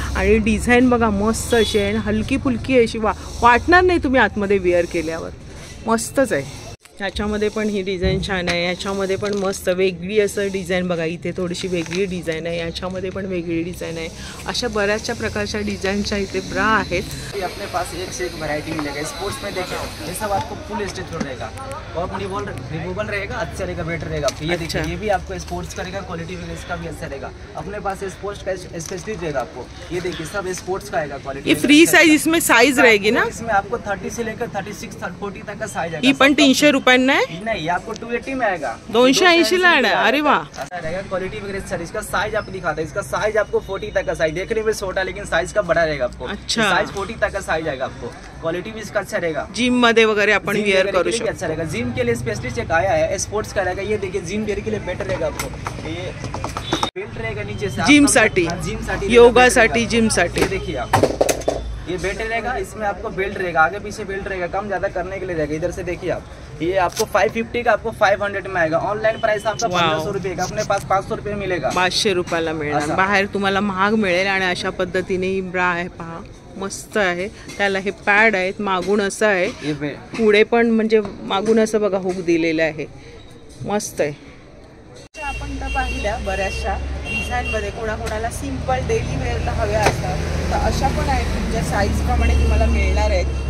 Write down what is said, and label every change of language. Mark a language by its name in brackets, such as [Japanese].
[Marathi] आणि डिझाईन बघा मस्त अशी आहे, हलकी फुलकी अशी वाटणार नाही तुम्ही आतमध्ये वेअर केल्यावर. मस्तच आहे. ह्याच्यामध्ये पण ही डिझाईन छान आहे. ह्याच्यामध्ये पण मस्त वेगळी असं डिझाईन बघा, इथे थोडीशी वेगळी डिझाईन आहे, ह्याच्यामध्ये पण वेगळी डिझाईन आहे. अशा बऱ्याचशा प्रकारच्या डिझाईनच्या इथे ब्रा आहेत. [Hindi] अपने पास एक से एक वैरायटी मिलेगा. स्पोर्ट्स में देखिए ये सब आपको फुल स्टिच रहेगा और रिमूवल रहेगा. अच्छा रहेगा, बेटर रहेगा. ये देखिए, ये भी आपको स्पोर्ट्स करेगा. क्वालिटी वगैरह इसका भी अच्छा रहेगा. अपने पास स्पोर्ट्स का स्पेशलिस्ट रहेगा आपको. ये देखिए सब स्पोर्ट्स का आएगा. क्वालिटी ये फ्री साइज, इसमें साइज रहेगी ना. इसमें आपको 30 से लेकर 36 40 तक का साइज आएगा. [Marathi] ये पण 300 रुपयांना आहे. [Hindi] नहीं, आपको 280 में आएगा. [Marathi] 280 ला आहे. अरे वाह. [Hindi] रहेगा. क्वालिटी वगैरह सर. इसका साइज आपको दिखाता है. इसका साइज आपको 40 तक का साइज. देखने में छोटा लेकिन साइज का बड़ा रहेगा आपको. अच्छा. साइज 40 तक का साइज आएगा आपको. क्वालिटी भी इसका अच्छा रहेगा. [Marathi] जिम मध्ये वगैरे आपण वेअर करू शकतो. [Hindi] अच्छा रहेगा. जिम के लिए स्पेशलिस्ट एक आया है, स्पोर्ट्स का रहेगा. ये देखिए जिम वेयर के लिए बेटर रहेगा आपको. ये बेल्ट रहेगा नीचे से [Marathi] जिम साठी, योगा साठी, जिम साठी. [Hindi] देखिए आप, ये बेल्ट रहेगा. इसमें आपको बेल्ट रहेगा, आगे पीछे बेल्ट रहेगा, कम ज्यादा करने के लिए रहेगा. इधर से देखिए आप, ये आपको 550 का आपको 500 में आएगा. ऑनलाइन प्राइस आपका 1500 रुपये का. अपने पास 500 रुपये मिलेगा. 500 [Marathi] रुपयाला मिळणार. बाहेर तुम्हाला महाग मिळेल. आणि अशा पद्धतीने ही ब्रा आहे पहा, मस्त आहे. त्याला हे पॅड आहेत, मागून असं आहे, पुढे पण म्हणजे मागून असं बघा हुक दिलेलं आहे. मस्त आहे. आपण तर पाहिल्या बऱ्याचशा डिझाईनमध्ये. कोणाकोणाला सिम्पल डेली वेअरला हव्या असतात तर अशा पण आहेत, तुमच्या साईजप्रमाणे तुम्हाला मिळणार आहेत.